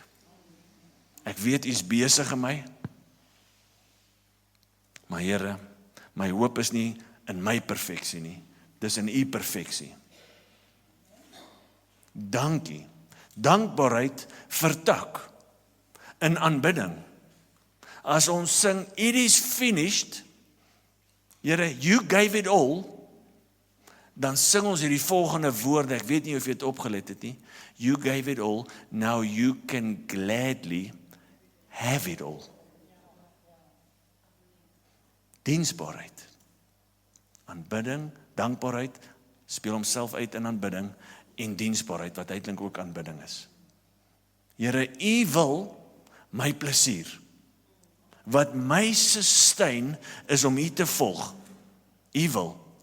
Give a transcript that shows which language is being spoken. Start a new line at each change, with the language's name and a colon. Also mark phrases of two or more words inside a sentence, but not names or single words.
Afrikaans: Ek weet u is besig in my, maar Here, my hoop is nie in my perfeksie nie, dis in u perfeksie. Dankie. Dankbaarheid vertak in aanbidding. As ons sing,
English: it is finished, Here, you gave it all,
Afrikaans: dan sing ons hierdie volgende woorde, ek weet nie of jy het opgelet het nie,
English: you gave it all, now you can gladly have it all.
Afrikaans: Diensbaarheid, aanbidding, dankbaarheid, speel homself uit in aanbidding, en diensbaarheid, wat uiteindelik ook aanbidding is. Here, u wil my plesier, wat my sustain is om u te volg, u wil.